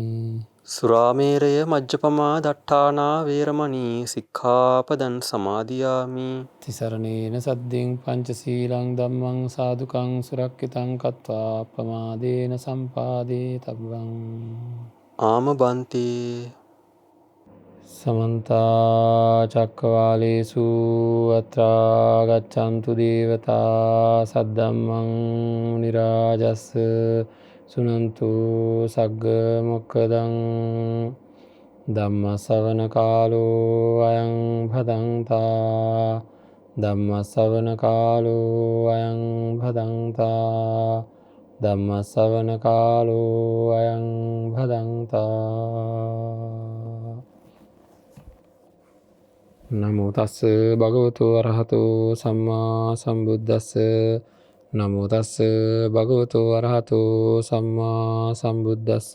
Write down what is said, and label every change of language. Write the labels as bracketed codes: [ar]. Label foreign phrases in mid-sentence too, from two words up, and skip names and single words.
[pi] සුරාමේරය මජ්ජපමා දට්ඨානා වේරමණී සික්ඛාපදං සමාදියාමි. තිසරණේන සද්දෙන් පංචශීලං ධම්මං සාදුකං සුරක්ෂිතං කତ୍වා අප්පමාදේන සම්පාදේ තබ්බං. ආම බන්තේ සමන්ත චක්කවාලේසු අත්‍රා ගච්ඡන්තු දේවතා සද්දම්මං මුනි රාජස් සුනන්තු සග්ග මොක්ඛදං ධම්ම ශ්‍රවණ කාලෝ අයං භදංතා. ධම්ම ශ්‍රවණ කාලෝ අයං භදංතා. ධම්ම ශ්‍රවණ කාලෝ අයං භදංතා. නමෝ තස්ස භගවතු අරහතෝ සම්මා සම්බුද්දස්ස. නමෝ තස්ස භගවතු අරහතෝ සම්මා සම්බුද්දස්ස.